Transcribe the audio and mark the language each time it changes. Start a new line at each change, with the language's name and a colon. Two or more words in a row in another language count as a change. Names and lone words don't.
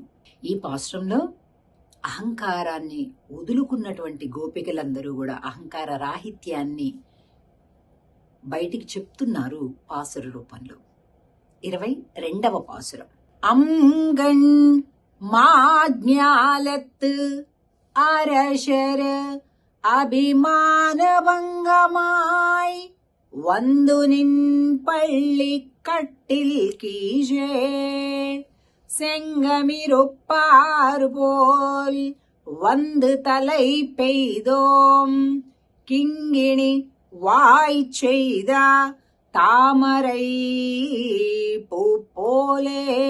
Telugu: ఈ పాశ్రంలో అహంకారాన్ని వదులుకున్నటువంటి గోపికలందరూ కూడా అహంకార రాహిత్యాన్ని బయటికి చెప్తున్నారు పాసుర రూపంలో. 22వ పాసురం.
Tamil: அங்கண் மா ஞாலத்து அரசர் அபிமானபங்கமாய் வந்து நின் பள்ளி கட்டில் கீழே செங்கமிருப்பார் போல் வந்து தலை பெய்தோம் கிங்கிணி வாய் செய்த தாமரை பூ போலே